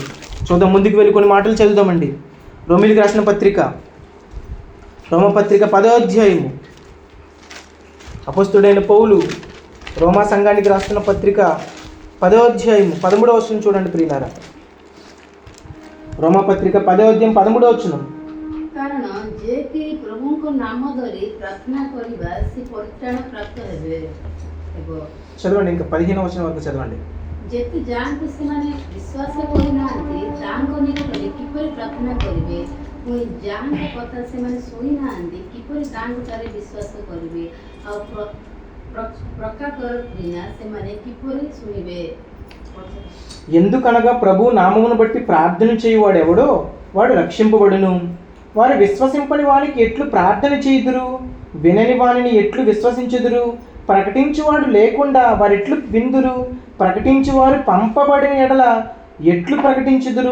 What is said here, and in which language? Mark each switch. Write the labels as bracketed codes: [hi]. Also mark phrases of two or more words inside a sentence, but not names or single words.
[te] చూద్దాం, ముందుకు వెళ్ళి కొన్ని మాటలు చదువుదామండి. రోమీయులకు రాసిన పత్రిక, రోమపత్రిక 10వ అధ్యాయము. అపొస్తలుడైన పౌలు రోమా సంఘానికి రాస్తున్న పత్రిక 10వ అధ్యాయం 13వ వచనం చూడండి ప్రియులారా. రోమా పత్రిక 10వ అధ్యాయం 13వ వచనం. [or] କାରଣ ଯିଏକି ପ୍ରଭୁଙ୍କ ନାମ ଧରି ପ୍ରାର୍ଥନା କରିବା ସେ ପରିତ୍ରାଣ ପ୍ରାପ୍ତ ହେବେ। [te] చదవండి, ఇంకా 15వ వచనం వరకు చదవండి. [or] ଯେତେ ଯାହାଙ୍କୁ ସେମାନେ ବିଶ୍ୱାସ କରିନାହାନ୍ତି ତାଙ୍କ ନିକଟରେ କିପରି ପ୍ରାର୍ଥନା କରିବେ, ପୁଣି ଯାହାଙ୍କ କଥା ସେମାନେ ଶୁଣିନାହାନ୍ତି କିପରି ତାଙ୍କଠାରେ ବିଶ୍ୱାସ କରିବେ, ଆଉ ପ୍ରକାଶର ବିନା ସେମାନେ କିପରି ଶୁଣିବେ। [te] ఎందుకనగా ప్రభు నామమును బట్టి ప్రార్థన చేయువాడు ఎవడో వాడు రక్షింపబడును. వారు విశ్వసింపని వానికి ఎట్లు ప్రార్థన చేయుదురు, వినని వానిని ఎట్లు విశ్వసించుదురు, ప్రకటించువాడు లేకుండా వారెట్లు విందురు, ప్రకటించువారు పంపబడిన ఎడల ఎట్లు ప్రకటించుదురు.